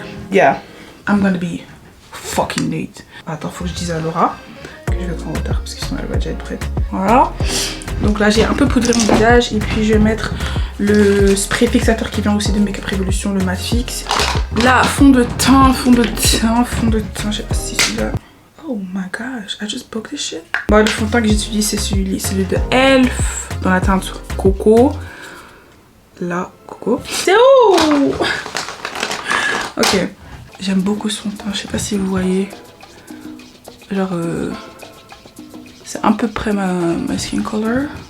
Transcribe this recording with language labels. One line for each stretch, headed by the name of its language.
English: Yeah, I'm gonna be fucking late.
French: Attends, faut que je dise à Laura que je vais être en retard parce que sinon elle va déjà être prête. Voilà. Donc là j'ai un peu poudré mon visage et puis je vais mettre le spray fixateur qui vient aussi de Makeup Revolution, le Matte Fix. Là, fond de teint, je sais pas si c'est celui-là.
English: Oh my gosh, I just broke this shit.
French: Bon, le fond de teint que j'utilise c'est celui de Elf dans la teinte Coco. Là, Coco. C'est où? Ok. J'aime beaucoup son teint, je sais pas si vous voyez. Genre, c'est à peu près ma skin color.